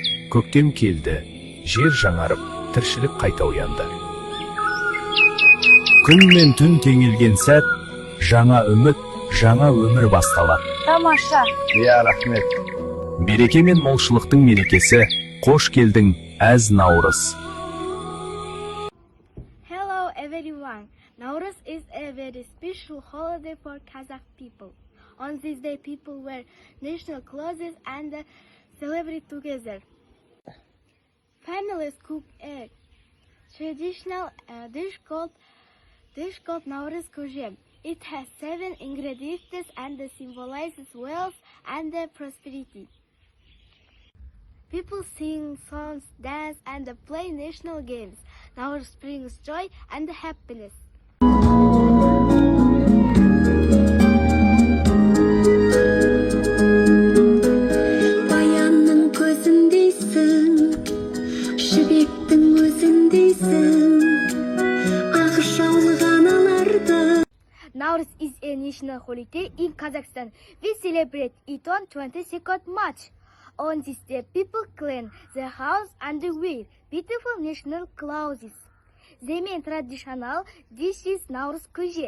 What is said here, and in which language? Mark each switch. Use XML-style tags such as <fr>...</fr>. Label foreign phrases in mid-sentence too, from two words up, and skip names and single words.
<kk>Көктем келді, жер жаңарып, тіршілік қайта оянды. Күн мен түн теңелген сәт, жаңа үміт, жаңа өмір басталады. Тамаша. Иә, рахмет. Береке мен молшылықтың мерекесі, қош келдің, әз Наурыз.</kk> <en>Hello everyone. Nauruz is a very special holiday for Kazakh people. On this day, people wear national clothes and celebrate together. Families cook a traditional dish called Nauruz Kojem. It has 7 ingredients and symbolizes wealth and prosperity. People sing songs, dance, and play national games. Nauruz brings joy and happiness.</en> <kk>Bayanның көзіндейсің, жібектің өзіндейсің, ақ жаулық аналарды.</kk> <en>Nauruz is a national holiday in Kazakhstan. We celebrate it on 22nd March. On this day, people clean their house and wear beautiful national clothes. The main traditional dish is Nauruz Koje.</en>